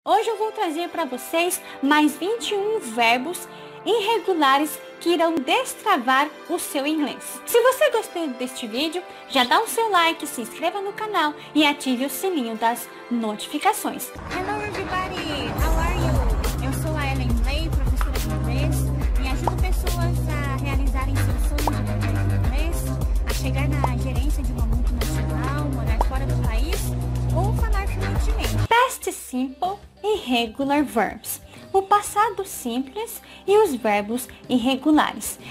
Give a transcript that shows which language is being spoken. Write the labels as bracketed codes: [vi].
[pt] Hoje eu vou trazer para vocês mais 21 verbos irregulares que irão destravar o seu inglês. Se você gostou deste vídeo, já dá o seu like, se inscreva no canal e ative o sininho das notificações. [en] Hello everybody, how are you? [pt] Eu sou a Ellen Lay, professora de inglês, e ajudo pessoas a realizarem seus sonhos de aprender inglês, a chegar na gerência de uma multinacional, morar fora do país ou falar fluentemente. [en] Past Simple [pt] e [en] Regular Verbs. [pt] O passado simples e os verbos irregulares.